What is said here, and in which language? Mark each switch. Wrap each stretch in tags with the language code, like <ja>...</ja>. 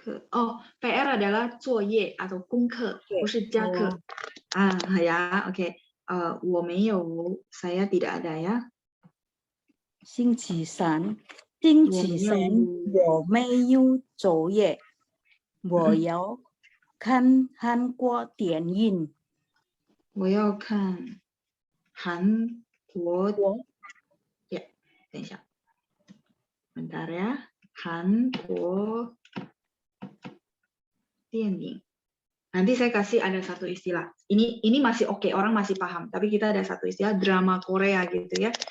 <id>Oh, PR adalah 作业 atau 功课，</id> <zh>不是加课。</zh> <id>ya, oke.</id> <zh>我没有</zh> <id>saya tidak ada ya.</id> <zh>星期三星期三我没有作业，我要看韩国电影。我要看韩国ya, 等一下</zh> <id>bentar ya,</id> <zh>韩国电影.</zh> <id>Nanti saya kasih ada satu istilah. Ini masih oke, orang masih paham. Tapi kita ada satu istilah drama Korea gitu ya.</id>